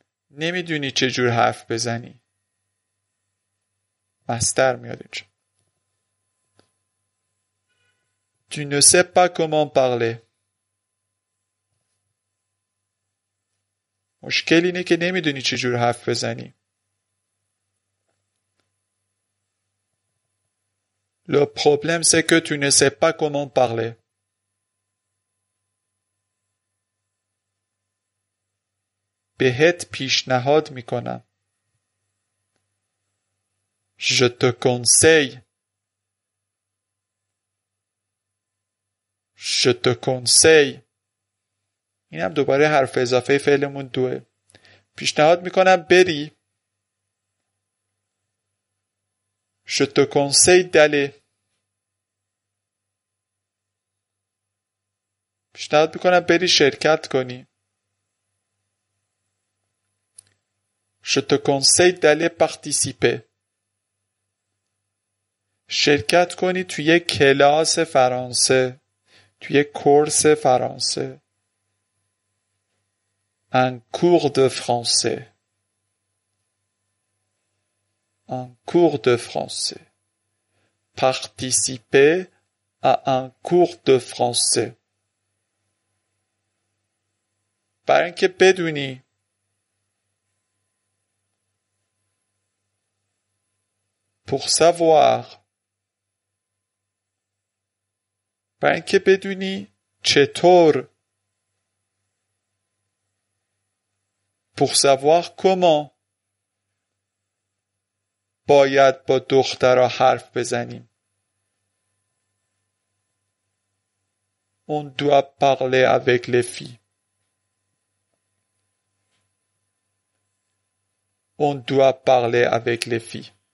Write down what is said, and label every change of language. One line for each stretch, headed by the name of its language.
Persian: نمیدونی چجور حرف بزنی. مصدر میاد اینجا.
French: Tu ne sais pas comment parler.
Persian: مشکل اینه که نمیدونی چجور حرف بزنی.
French: Le problème c'est que tu ne sais pas comment parler.
Persian: بهت پیشنهاد میکنم.
French: Je te conseille. Je te conseille.
Persian: این هم دوباره حرف اضافه فعلمون دوه. پیشنهاد میکنم بری.
French: Je te conseille d'aller.
Persian: پیشنهاد میکنم بری شرکت کنی.
French: Je te conseille d'aller participer.
Persian: شرکت کنی توی کلاس فرانسه. توی کورس فرانسه.
French: Un cours de français. Un cours de français. Participer à un cours de français.
Persian: برای اینکه بدونی.
French: Pour savoir.
Persian: برای اینکه بدونی چطور.
French: Pour savoir comment.
Persian: باید با دخترها حرف بزنیم.
French: On doit parler avec les filles. On doit parler avec les filles.